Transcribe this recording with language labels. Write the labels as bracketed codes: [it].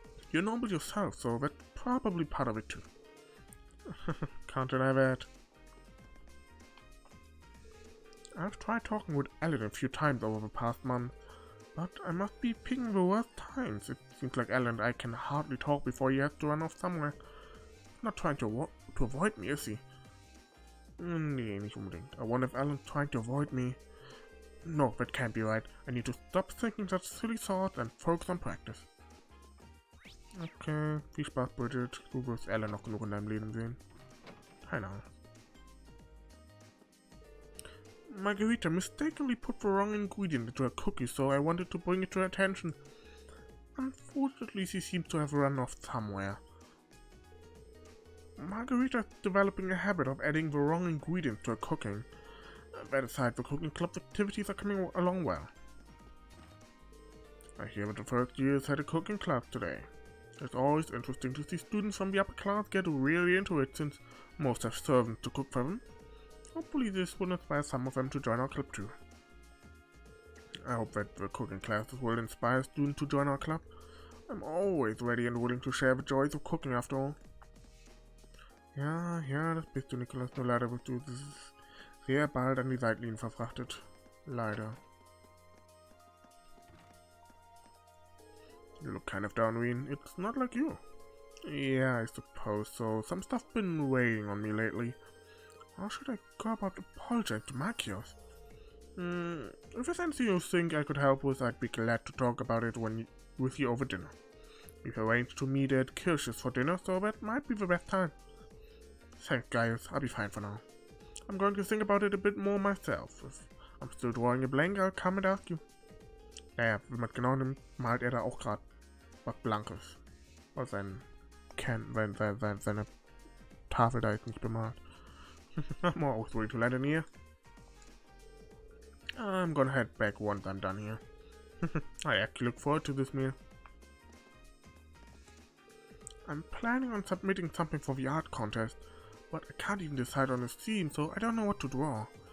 [en] You're noble yourself, so that's probably part of it too. Can't deny that. I've tried talking with Alan a few times over the past month, but I must be picking the worst times. It seems like Alan and I can hardly talk before he has to run off somewhere. He's not trying to avoid me, is he? [de] Nee, nicht unbedingt. [en] I wonder if Alan's trying to avoid me. No, that can't be right. I need to stop thinking such silly thoughts and focus on practice. [de] Okay, viel Spaß, Bridget. Du wirst Alan noch genug in deinem Leben sehen. Keine Ahnung. [en] Margarita mistakenly put the wrong ingredient into her cookie, so I wanted to bring it to her attention. Unfortunately, she seems to have run off somewhere. Margarita is developing a habit of adding the wrong ingredients to her cooking. That aside, the cooking club's activities are coming along well. I hear that the first years had a cooking class today. It's always interesting to see students from the upper class get really into it, since most have servants to cook for them. Hopefully this will inspire some of them to join our club too. I hope that the cooking classes will inspire students to join our club. I'm always ready and willing to share the joys of cooking after all. [de] Ja, das bist du, Nicholas. Nur leider wirst du sehr bald an die Seitenlinien verfrachtet. Leider. [en] You look kind of down, Rean. It's not like you. Yeah, I suppose so. Some stuff's been weighing on me lately. How should I go about apologizing to Markios? If there's anything you think I could help with, I'd be glad to talk about it with you over dinner. We've arranged to meet at Kirsch's for dinner, so that might be the best time. Thanks, guys. I'll be fine for now. I'm going to think about it a bit more myself. If I'm still drawing a blank, I'll come and ask you. [de] Naja, wenn man genau nimmt, malt er da auch gerade was Blankes. Weil seine Tafel da ist nicht bemalt. [en] I'm always willing to lend an ear. I'm gonna head back once I'm done here. I actually look forward to this meal. I'm planning on submitting something for the art contest, but I can't even decide on a theme, so I don't know what to draw.